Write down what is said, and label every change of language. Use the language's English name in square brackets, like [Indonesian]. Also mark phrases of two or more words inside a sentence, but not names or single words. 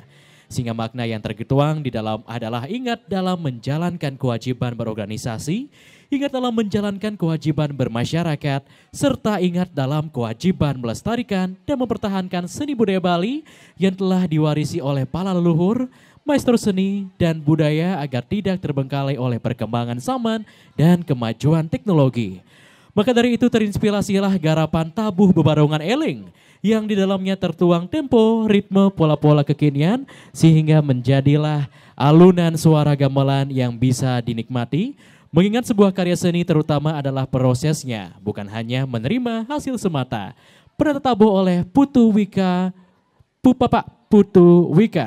[Indonesian] Sehingga makna yang tertuang di dalam adalah ingat dalam menjalankan kewajiban berorganisasi, ingat dalam menjalankan kewajiban bermasyarakat, serta ingat dalam kewajiban melestarikan dan mempertahankan seni budaya Bali yang telah diwarisi oleh para leluhur, maestro seni dan budaya agar tidak terbengkalai oleh perkembangan zaman dan kemajuan teknologi. Maka dari itu terinspirasilah garapan tabuh bebarongan eling yang di dalamnya tertuang tempo, ritme, pola-pola kekinian sehingga menjadilah alunan suara gamelan yang bisa dinikmati. Mengingat sebuah karya seni terutama adalah prosesnya, bukan hanya menerima hasil semata. Pernah tertabuh oleh Putu Wika, Putu Wika.